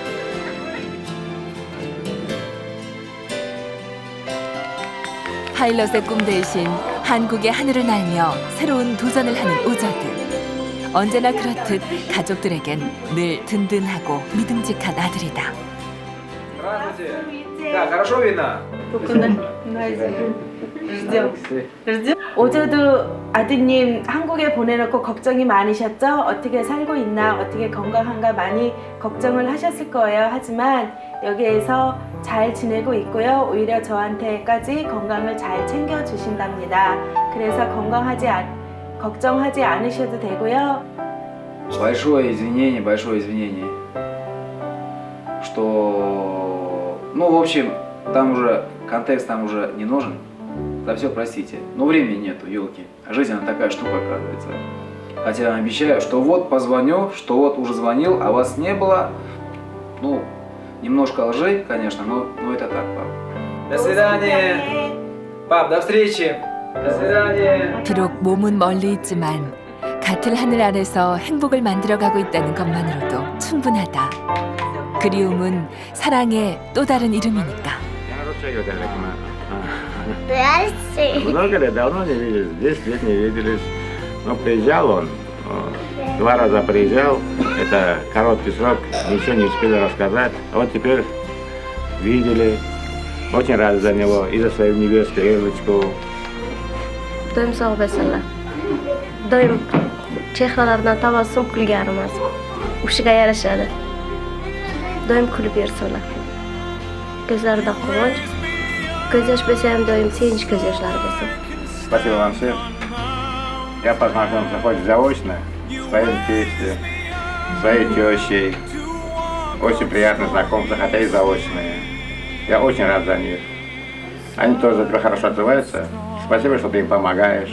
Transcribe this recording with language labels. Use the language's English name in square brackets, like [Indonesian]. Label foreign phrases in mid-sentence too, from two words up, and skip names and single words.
[Korean] 파일럿의 꿈 대신 한국의 하늘을 날며 새로운 도전을 하는 오저드. 언제나 그렇듯 가족들에겐 늘 든든하고 믿음직한 아들이다. [Russian] Да, хорошо видно? [Korean] 오저도 아드님 한국에 보내놓고 걱정이 많으셨죠? 어떻게 살고 있나, 어떻게 건강한가 많이 걱정을 하셨을 거예요. 하지만 여기에서 잘 지내고 있고요. 오히려 저한테까지 건강을 잘 챙겨주신답니다. 그래서 걱정하지 않으셔도 되고요. [Russian] Большое извинение, что, ну, в общем, там уже контекст там уже не нужен. За все простите. Но времени нету, елки. А жизнь она такая штука, оказывается. Хотя я обещаю, что вот позвоню, что вот уже звонил, а вас не было. Ну, немножко лжи, конечно, но это так, пап. До свидания. Пап, до встречи. До свидания. [Korean] 비록 몸은 멀리 있지만 같은 하늘 아래서 행복을 만들어가고 있다는 것만으로도 충분하다. 그리움은 사랑의 또 다른 이름이니까. [Russian] Много лет, давно не виделись, 10 лет не виделись. Но приезжал он, 2 раза приезжал, это короткий срок, ничего не успели рассказать. А вот теперь видели, очень рады за него и за свою невесту Элочку. [Uzbek] Doim sog' bo'lsinlar. Doim chehralaridan tabassum kulganimiz o'shiga yarashadi. Doim kulib yursinlar. Ko'zlarida quvonch, ko'z yosh bo'lsa ham doim sevinch ko'z yoshlari bo'lsin. [Russian] Спасибо вам всем. Я познакомился хоть заочно с своим тестем, своей тещей. Очень приятно знакомиться, хотя и заочные. Я очень рад за них. Они тоже за тебя хорошо отзываются. Спасибо, что ты им помогаешь.